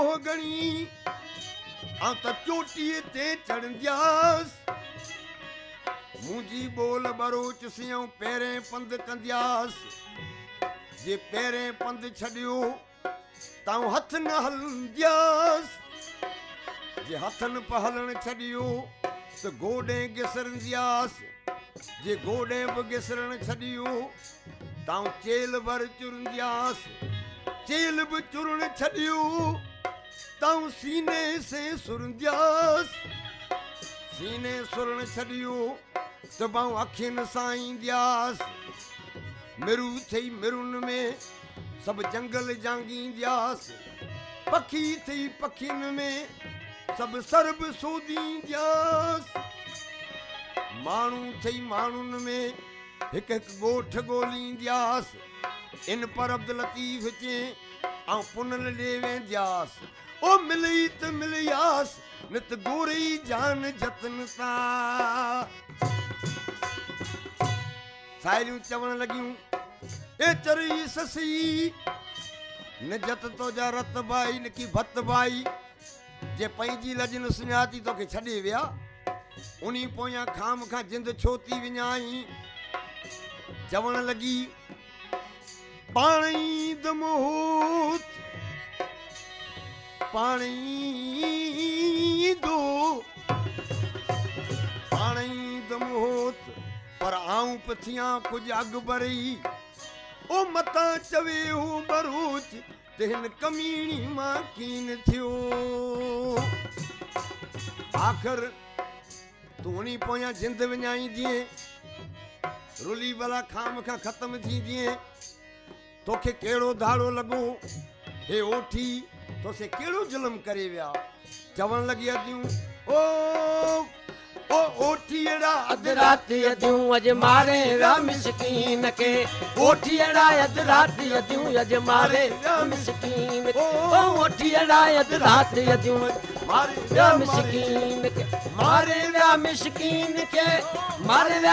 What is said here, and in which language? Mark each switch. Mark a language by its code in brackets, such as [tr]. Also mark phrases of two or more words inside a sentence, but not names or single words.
[sd] गणी आऊं त चोटीअ ते चढ़ंदियास मुंहिंजी बोल बरोच सियूं पहिरें पंध कंदियास जे पहिरें पंध छॾियो तां हथ न हलंदियास जे हथनि पे हलण छॾियो त गोॾे घिसरंदियास जे गोॾे बि घिसरण छॾियो तां चेल भर चुरंदियास चेल बि चुरण छॾियो तां सीने से सुरंदियास सीने सुरण छॾियो त बाऊं अखियुनि सां ईंदियास मिरू थई मिरुनि में सभु जंगल जांगींदियास पखी थई पखियुनि में सभु सरब सोदींदियास माण्हू थई माण्हुनि में हिकु हिकु ॻोठ ॻोल्हींदियास इन पर अब्दुल लतीफ़ चे ऐं पुनल ॾे वेंदियास ओ मिलई त मिलियास न त गोरी जान जतन सां साहेड़ियूं चवण लगियूं ए चरी ससी न जत तो जा रत भाई न की भत भाई जे पंहिंजी लज न सुञाती तोखे छॾे विया उन्ही पोयां खाम खां जिंद छोती विञाई चवण लगी पाणी दमोत पाणी दो पाणी दमोत पर आऊं पथियां कुछ अग भरई ओ मता चवे हो बरोच तेन कमीणी मां कीन थियो आखिर तू उन्ही पोयां जिंद विञाई दिए रुली भला खाम खां ख़त्म थी दिए तोखे कहिड़ो धाड़ो लॻो हे ओठी तोसे कहिड़ो जुल्म करे विया चवण लगी अदियूं ओ ओठीड़ा अध रात अदियूं अज मारे विया मिसकीन के ओठीड़ा अध रात अदियूं अज मारे विया मिसकीन के ओ ओठीड़ा अध रात अदियूं मारे विया मिसकीन के मारे विया मिसकीन के मारे विया